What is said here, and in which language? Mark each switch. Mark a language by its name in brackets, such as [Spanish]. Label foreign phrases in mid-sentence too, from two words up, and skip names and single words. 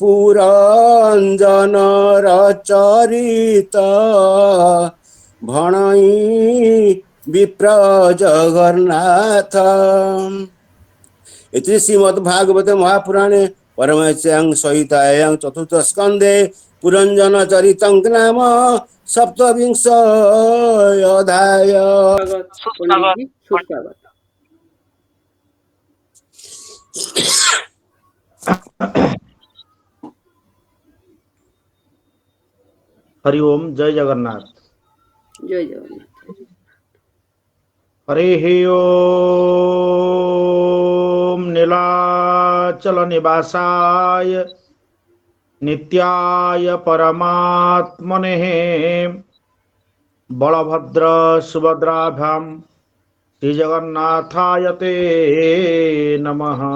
[Odia] ପୁରଞ୍ଜନର ଚରିତ ଭଣଇ ବିପ୍ର ଜଗନ୍ନାଥ ଏଥିରେ [Sanskrit] ଶ୍ରୀମଦ୍ ଭାଗବତ ମହାପୁରାଣେ ପରମହଂସ୍ୟାଂ ସହିତାୟାଂ ଚତୁର୍ଥ ସ୍କନ୍ଧେ ପୁରଞ୍ଜନ ଚରିତଂ ନାମ ସପ୍ତବିଂଶ ଅଧ୍ୟାୟ। [Hindi] स्वागत पंडित जी, सुस्वागत। हरि ओम जय जगन्नाथ। जय जगन्नाथ। [Sanskrit] हरे ओम नीलाचल निवासाय नित्याय परमात्मने बलभद्र सुभद्राभ्याम श्रीजगन्नाथाय ते नमः।